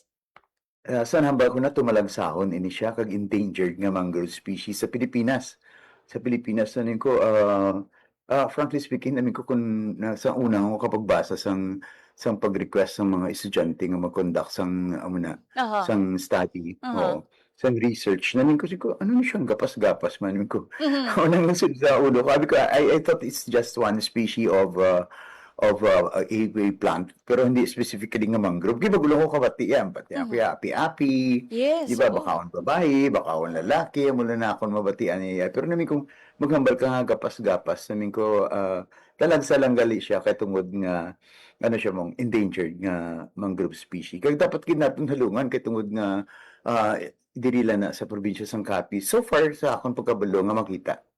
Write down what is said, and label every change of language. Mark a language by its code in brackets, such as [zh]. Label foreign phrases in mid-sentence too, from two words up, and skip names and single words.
[hil] Sa hambal ko na tumalagsahon ini siya kag endangered nga mangrove species sa Pilipinas. Sa Pilipinas nanin ko [en] frankly speaking, [hil] namin ko kung sa unang ako kapagbasa sang pag-request ng mga estudyante nga mag-conduct sang study o sang research. Namin ko siguro, ano na siyang gapas-gapas man ko. Unang nasud sa ulo ko. [en] I thought it's just one species of a plant, [hil] pero hindi specifically nga mangrove. Di ba gulo ko kabati yan? Pati api-api. Yes. Di ba bakaon babae, bakaon lalaki, mula na akong mabatian niya. Pero namin kung maghambal ka nga gapas-gapas, namin ko talagsa lang gali siya kay tungod nga ano siya mong endangered nga mangrove species. Kaya dapat natin halungan kay tungod nga dirila na sa probinsya sang Capiz. So far sa akong pagkabalo nga makita.